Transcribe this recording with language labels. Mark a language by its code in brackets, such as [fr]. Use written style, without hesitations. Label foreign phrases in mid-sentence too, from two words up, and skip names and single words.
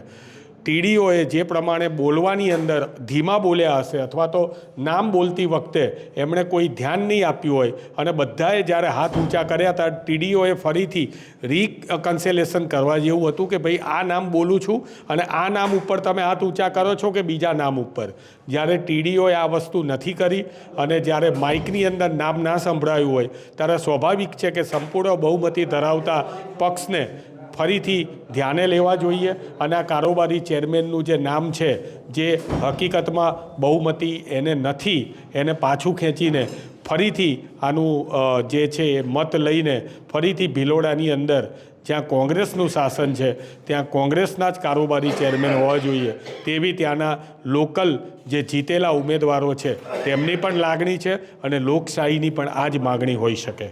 [gu] ટીડીઓએ જે પ્રમાણે બોલવાની અંદર ધીમા બોલ્યા હશે અથવા તો નામ બોલતી વખતે એમણે કોઈ ધ્યાન નહીં આપ્યું હોય અને બધાએ જ્યારે હાથ ઊંચા કર્યા થા ટીડીઓએ ફરીથી રિકન્સિલેશન કરવા જેવું હતું કિ ભાઈ આ નામ બોલું છું અને આ નામ ઉપર તમે હાથ ઊંચા કરો છો કિ બીજા નામ ઉપર। જ્યારે ટીડીઓએ આ વસ્તુ નથી કરી અને જ્યારે માઇકની અંદર નામ ના સંભળાયું હોય ત્યારે સ્વાભાવિક છે કિ સંપૂર્ણ બહુમતી ધરાવતા પક્ષને ફરીથી ધ્યાને લેવા જોઈએ અને આ કારોબારી ચેરમેનનું જે નામ છે જે હકીકતમાં બહુમતી એને નથી એને પાછું ખેંચીને ફરીથી આનું જે છે મત લઈને ફરીથી ભીલોડાની અંદર જ્યાં કોંગ્રેસનું શાસન છે ત્યાં કોંગ્રેસના જ કારોબારી ચેરમેન હોવા જોઈએ તેવી ત્યાના લોકલ જે જીતેલા ઉમેદવારો છે તેમની પણ લાગણી છે અને લોકશાહીની પણ આ જ માગણી હોઈ શકે।